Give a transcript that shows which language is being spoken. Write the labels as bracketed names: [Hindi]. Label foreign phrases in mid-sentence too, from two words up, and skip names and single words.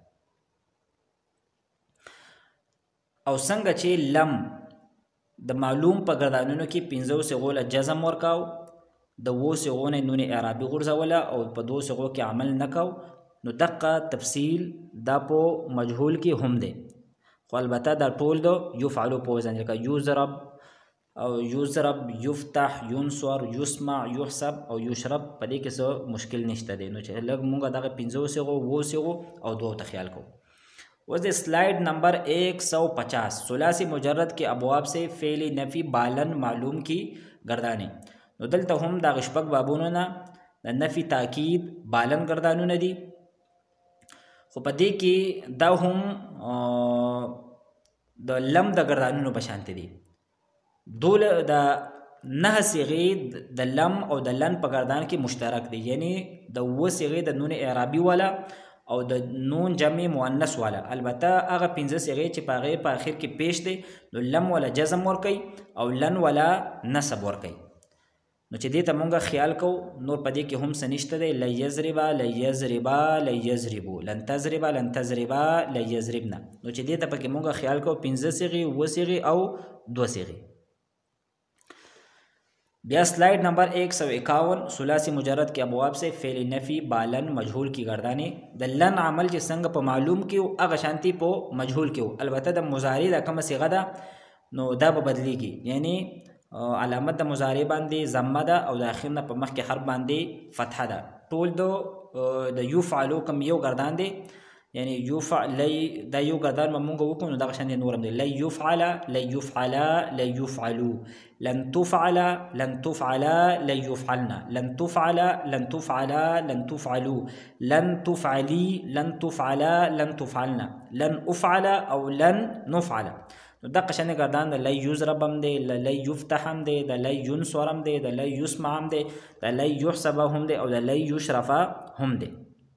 [Pashto] او څنګه چې لم د معلوم په گردانونو کې 5 صیغو له جزم ورکاو، د 7 صیغو نه نون اعرابي غورځوله او په 2 صیغو کې عمل نکاو، نو دقه تفصیل دا په مجهول کې هم دی. خو البته دا ټول د یفعلو په وزن لکه یضرب او یضرب، [Arabic] یفتح، ینصر، یسمع، یحسب [Pashto] او یشرب. په دې کې څه مشکل نشته دی. نو چې لږ مونږ دغه 5 صیغو، 7 صیغو او 2 ته خیال کوو. اوس د سلائڈ نمبر 150 [Urdu] ثلاثی مجرد کے ابواب سے فعل نفی بالن معلوم کی گردانے. [Pashto] نو دلته هم د شپږ بابونو نه د نفی تاکید بالن گردانونه دي. خو په دې کې دا هم د لم د گردانونو په شانته دي. د نه صيغې د لم او د لن په ګردان کې مشترک دي، یعنی د و صيغې د نون اعرابي والا او د نون جمع مؤنث والا. البته هغه 15 صيغې چې په هغې په آخر کې پیش دي نو لم ولا جزم ورکوي او لن ولا نصب ورکوي. نو چې دې ته مونږ خیال کو نور په دې کې هم څه نشته دی. [Arabic] لن یضربا لن یضربا لن یضربو، لن تضربا لن تضربا لن یضربنا. [Pashto] نو چې دې ته پکې مونږ خیال کو 15 صيغې، 2 صيغې او 2 صيغې. بیا سلائیڈ نمبر 151 [Urdu] ثلاثی مجرد کے ابواب سے فعل نفی بالن مجهول کی گردانی. [Pashto] د لن عمل چې څنګه په معلوم کیو هغه شانتی په مجهول کیو. البته د مضارع د کومه صيغه ده نو دا به بدلیږي، یعنی علامت د مضارع باندې ضمه ده او د اخر نه په مخ کې حرف باندې فتحه ده. ټول د یفعلو کوم یو گردان دی، یعنی یفعل دا یو گردان مونږ وکړو نو دغه شان نورم دی. [Arabic] لن یفعل لن یفعلا لن یفعلو، لن تفعل لن تفعلا لن یفعلنا، لن تفعل لن تفعلا لن تفعلو، لن تفعلی لن تفعلا لن تفعلنا، لن افعل او لن نفعل. [Pashto] نو دغه شان گردان د [Arabic] لن یضرب [Pashto] هم دی، د [Arabic] لن یفتح [Pashto] هم دی، د [Arabic] لن ینصر [Pashto] هم دی، د [Arabic] لن یسمع [Pashto] هم دی، د [Arabic] لن یحسب [Pashto] هم دی او د [Arabic] لن یشرف [Pashto] هم دی.